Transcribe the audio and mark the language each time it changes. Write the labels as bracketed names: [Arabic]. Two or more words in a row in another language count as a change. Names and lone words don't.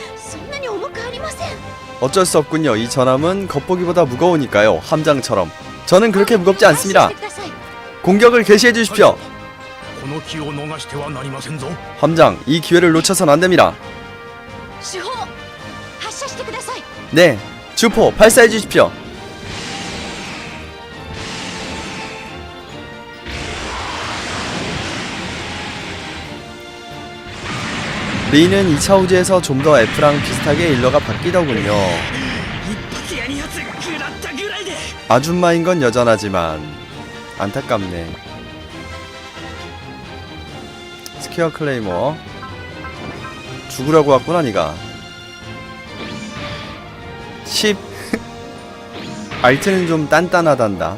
[Japanese] そんなに重くありません。 [Korean] 어쩔 수 없군요. 이 전함은 겉보기보다 무거우니까요. 함장처럼. 저는 그렇게 무겁지 않습니다. 공격을 개시해 주십시오. [Japanese] この機を逃してはなりませんぞ。 [Korean] 함장, 이 기회를 놓쳐선 안 됩니다. [Japanese] 手法発射してください。 [Korean] 네, 주포 발사해 주십시오. 리는 2차 우주에서 좀 더 F랑 비슷하게 일러가 바뀌더군요. [Japanese] 一発や二発食らったぐらいで。 [Korean] 아줌마인 건 여전하지만 안타깝네. 스퀘어 클레이머 죽으라고 왔구나 니가. 10 알트는 좀 단단하단다.